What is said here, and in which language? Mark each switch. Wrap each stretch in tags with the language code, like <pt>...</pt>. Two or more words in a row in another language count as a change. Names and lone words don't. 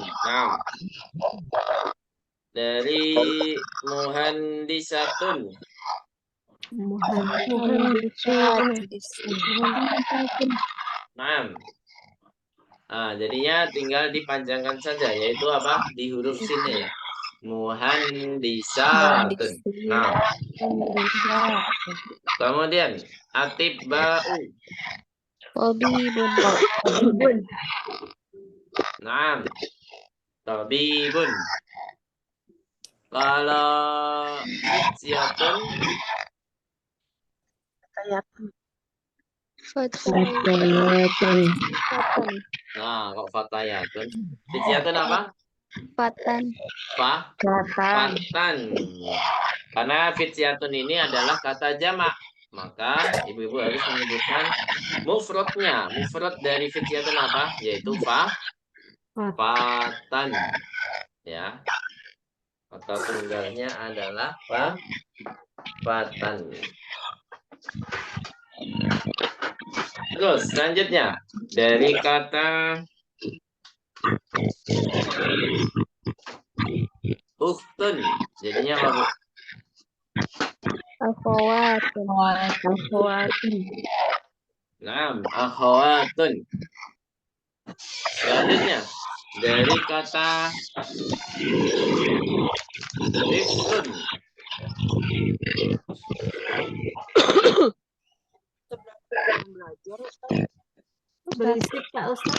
<id>Nah, dari muhandisatun. Nah, jadinya tinggal dipanjangkan saja, yaitu apa? Di huruf sini. Muhandisatun. Nah, kemudian atibba'u. Tabibun. Nah, tabibun. Kalau fityatun. Fatayatun. Nah, kok fatayatun? Fityatun apa? Fatan. Fatan. Karena fityatun ini adalah kata jamak. Maka ibu-ibu harus menyebutkan mufradnya. Mufrad dari fityatun apa? Yaitu fatan. Ya. Kata tunggalnya adalah fatan. Terus selanjutnya dari kata Akhawatun. Jadinya apa, Bu? Akhawatun. Akhawatun.</id> <ar>Naam, akhawatun.</ar> <id>Selanjutnya dari kata tiflun. Berisik Kak Ustaz.</id>